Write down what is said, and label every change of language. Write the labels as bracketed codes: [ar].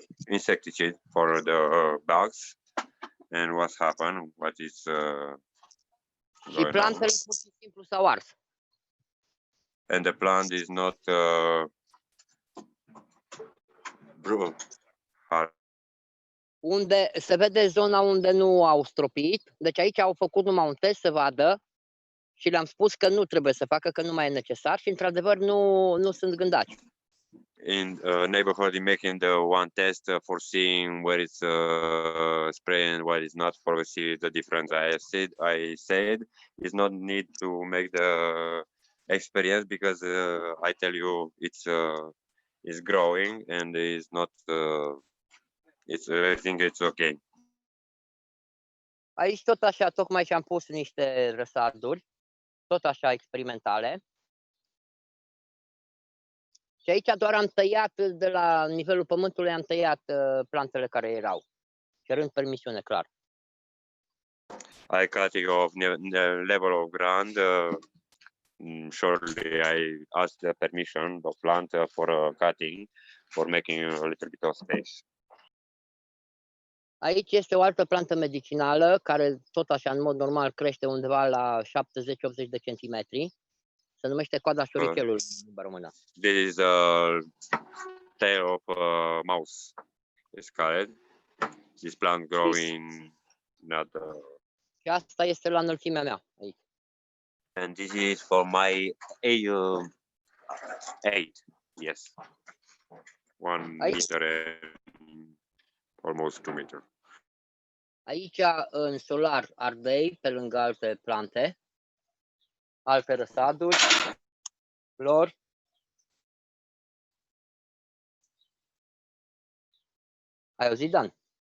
[en] insecticide for the bugs. And what's happened? What is [ro] Și [en] going on? [ro] plantele pur și simplu s-au ars. [en] And the plant is not [ro] Unde se vede zona unde nu au stropit. Deci aici au făcut numai un test să vadă și le-am spus că nu trebuie să facă, că nu mai e necesar și într-adevăr nu sunt gândaci. [en] in neighborhood making the one test for seeing where it's spray and where it's not for see the difference. I said it's not need to make the experience because I tell you it's growing and it's not I think it's okay. [ro] Aici tot așa, tocmai și-am pus niște răsarduri, tot așa experimentale. Și aici doar am tăiat de la nivelul pământului, am tăiat plantele care erau, cerând permisiune, clar. [en] I cutting off the level of ground. Shortly, I asked the permission of plant for cutting, for making a little bit of space. [ro] Aici este o altă plantă medicinală care tot așa în mod normal crește undeva la 70-80 de centimetri. Se numește coada șurichelului în limba română. [en] This is a tail of mouse. It's called. This plant growing not. [ro] Și asta este la înălțimea mea aici. [en] And this is for my 8. Yes. 1 meter and almost 2 meters. [ro] Aici în solar ardei pe lângă alte plante, alte răsaduri, flori. Ai auzit, Dan?